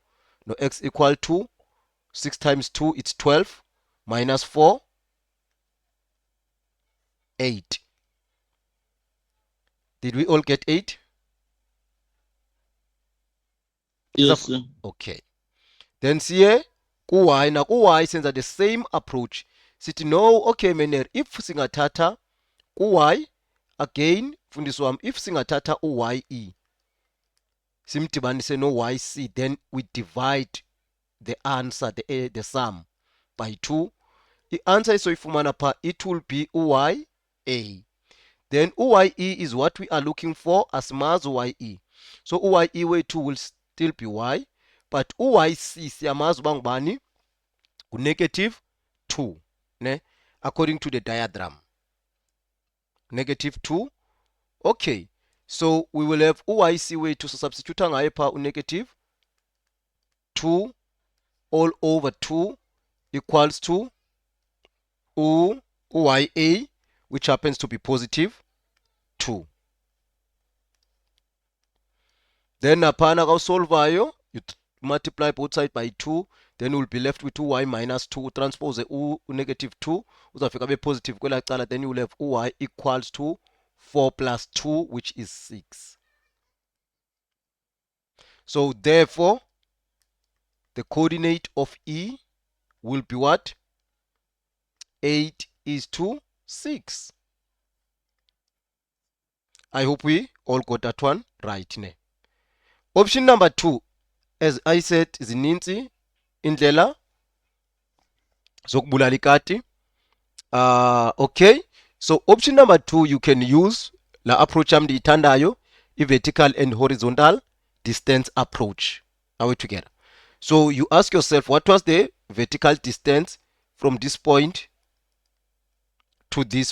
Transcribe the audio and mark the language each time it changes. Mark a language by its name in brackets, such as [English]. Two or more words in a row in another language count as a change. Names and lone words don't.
[English] No, X equal to 6 times 2, it's 12, minus 4, 8. Did we all get 8? Yes, sir. [Xhosa] Okay. Then siye ku y, na ku y senza [English] the same approach. [Xhosa] Sithi no, okay Mener, if singathatha ku y again, mfundisi wami, [English] if [Xhosa] singathatha u ye simdibanise no yc, [English] then we divide the answer, the sum, by 2. The answer is [Xhosa] soyifumana pha, [English] it will be uya. Then uye is what we are looking for, [Xhosa] asimazi ye. So uye wethu [English] will still be y, but [Xhosa] uyc siyamazi uba ngubani? [English] Negative 2, ne? According to the diagram. Negative 2. Okay. So we will have [Xhosa] uyc wethu, [English] so substitute [Xhosa] ngaye pha [English] negative 2 all over 2 equals to uya, which happens to be positive 2. Then [Xhosa] naphana kawusolvayo, [English] you multiply both sides by 2, then we'll be left with 2y minus 2. Transpose negative 2, [Xhosa] uzafika be positive kwela cala, [English] then you will have uy equals to 4 plus 2, which is 6. So therefore, the coordinate of E will be what? 8 is to 6. I hope we all got that one right. Ne? Option number 2, as I said, [Xhosa] zininzi indlela zokubulala ikati. [English] Okay, so option number 2, you can use la approach [Xhosa] yam ndiyithandayo, [English] i-vertical and horizontal distance approach. Are we together? So you ask yourself, what was the vertical distance from this point to this?